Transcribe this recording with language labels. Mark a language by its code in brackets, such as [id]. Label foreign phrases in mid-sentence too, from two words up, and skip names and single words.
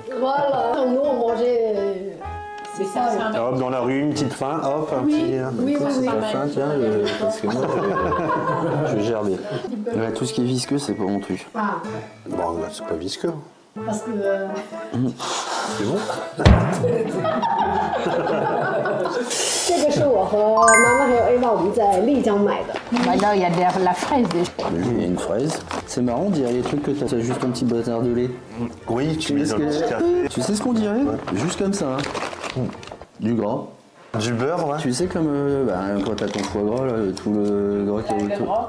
[fr] Voilà. Nous, on mangeait... C'est ça. Et hop, dans la rue, une petite faim, hop, un Oui, petit. oui, oui, c'est oui. pas fin, tiens, parce que moi, je gère bien. Ouais, tout ce qui est visqueux, c'est pas mon truc. Ah, Bon, là, c'est pas visqueux. parce que... C'est bon. [zh] 这个是我和妈妈还有 Ava 我们在丽江买的。 [fr] Bah, là, il y a de la fraise déjà. Il y a une fraise. C'est marrant, on dirait les trucs que t'as juste un petit bâtard de lait. Oui, tu mets sais dans le ce petit que- café. Tu sais ce qu'on dirait? Juste comme ça. Hein. Du gras. Du beurre, ouais. Tu sais comme quand t'as ton foie gras, là, tout le gras qui est autour.